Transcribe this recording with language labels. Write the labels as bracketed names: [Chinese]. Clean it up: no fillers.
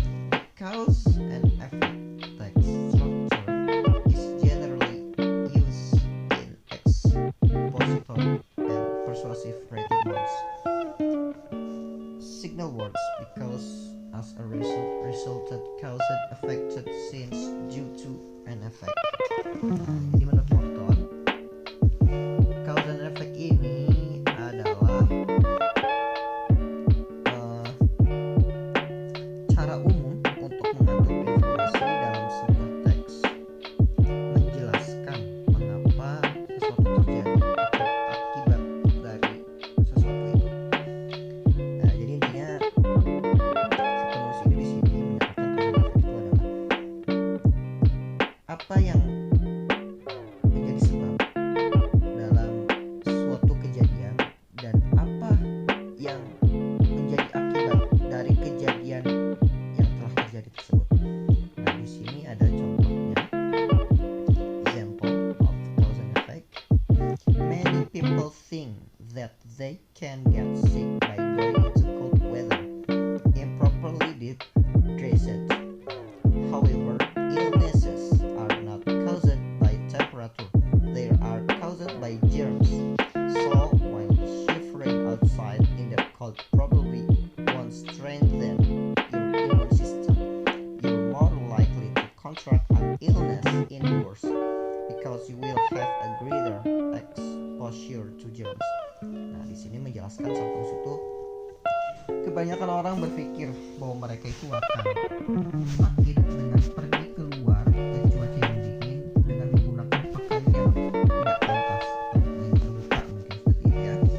[English] The cause and effect text structure is generally used in expository and persuasive writing modes. Signal words because as a result resulted caused affected since due to an effect. [Indonesian] Jadi menurut Morton, cause and effect ini adalah cara umum untuk mengatur informasi dalam sebuah teks, menjelaskan mengapa sesuatu terjadi atau akibat dari sesuatu itu. Nah, jadi intinya penulis ini di sini menyatakan cause and effect itu adalah apa yang menjadi sebab dalam suatu kejadian dan apa yang menjadi akibat dari kejadian yang telah terjadi tersebut. Nah, di sini ada contohnya. [English] Example of cause and effect. Many people think that they can get sick by going into cold weather, improperly dressed. However, illnesses are not caused by temperature, they are caused by germs. So, while shivering outside in the cold probably won't strengthen your immune system, you're more likely to contract an illness indoors because you will have a greater exposure to germs. [Indonesian] Nah, di sini menjelaskan sampai situ, kebanyakan orang berpikir bahwa mereka itu akan sakit dengan pergi keluar ke cuaca yang dingin dengan menggunakan pakaian yang tidak pantas atau yang terbuka mungkin seperti itu ya.